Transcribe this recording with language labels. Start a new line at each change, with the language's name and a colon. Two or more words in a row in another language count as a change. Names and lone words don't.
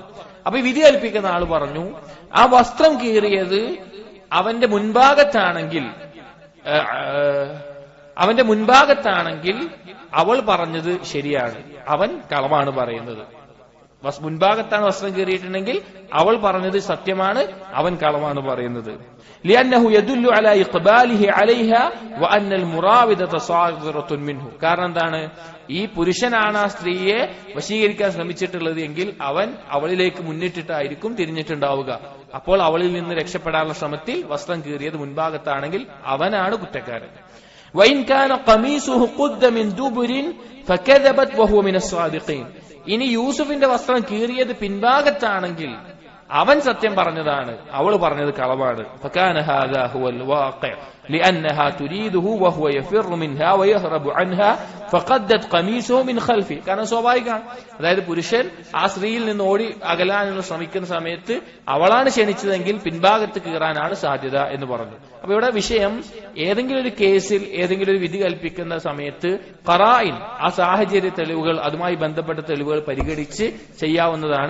Malayalam: അപ്പൊ ഈ വിധി കൽപ്പിക്കുന്ന ആള് പറഞ്ഞു ആ വസ്ത്രം കീറിയത് അവന്റെ മുൻഭാഗത്താണെങ്കിൽ അവൾ പറഞ്ഞത് ശരിയാണ്, അവൻ കളവാണ് പറയുന്നത്. മുൻഭാഗത്താണ് വസ്ത്രം കീറിയിട്ടുണ്ടെങ്കിൽ അവൾ പറഞ്ഞത് സത്യമാണ്, അവൻ കളവാണ് പറയുന്നത്.
Arabic: لأنه يدل على إقباله عليها وأن المراودة صادرة منه.
Malayalam: കാരണം എന്താണ്? ഈ പുരുഷനാണ് ആ സ്ത്രീയെ വശീകരിക്കാൻ ശ്രമിച്ചിട്ടുള്ളത് എങ്കിൽ അവൻ അവളിലേക്ക് മുന്നിട്ടിട്ടായിരിക്കും തിരിഞ്ഞിട്ടുണ്ടാവുക. അപ്പോൾ അവളിൽ നിന്ന് രക്ഷപ്പെടാനുള്ള ശ്രമത്തിൽ വസ്ത്രം കീറിയത് മുൻഭാഗത്താണെങ്കിൽ അവനാണ് കുറ്റക്കാരൻ.
Arabic: وإن كان قميصه قد من دبر فكذبت وهو من الصادقين.
Malayalam: ഇനി യൂസുഫിന്റെ വസ്ത്രം കീറിയത് പിൻഭാഗത്താണെങ്കിൽ അവൻ സത്യം പറഞ്ഞതാണ്, അവൾ പറഞ്ഞത് കളവാണ്.
Arabic: فكان هذا هو الواقع لأنها تريده وهو يفر منها ويهرب عنها فقدت قميصه من خلفه.
Malayalam: കാരണം സ്വാഭാവികമാണ്, അതായത് പുരുഷൻ ആ സ്ത്രീയിൽ നിന്ന് ഓടി അകലാനുള്ള ശ്രമിക്കുന്ന സമയത്ത് അവളാണ് ക്ഷണിച്ചതെങ്കിൽ പിൻഭാഗത്ത് കീറാനാണ് സാധ്യത എന്ന് പറഞ്ഞു. അപ്പൊ ഇവിടെ വിഷയം ഏതെങ്കിലും ഒരു കേസിൽ ഏതെങ്കിലും ഒരു വിധി കൽപ്പിക്കുന്ന സമയത്ത് ഖറായിൻ, ആ സാഹചര്യ തെളിവുകൾ, അതുമായി ബന്ധപ്പെട്ട തെളിവുകൾ പരിഗണിച്ച് ചെയ്യാവുന്നതാണ്.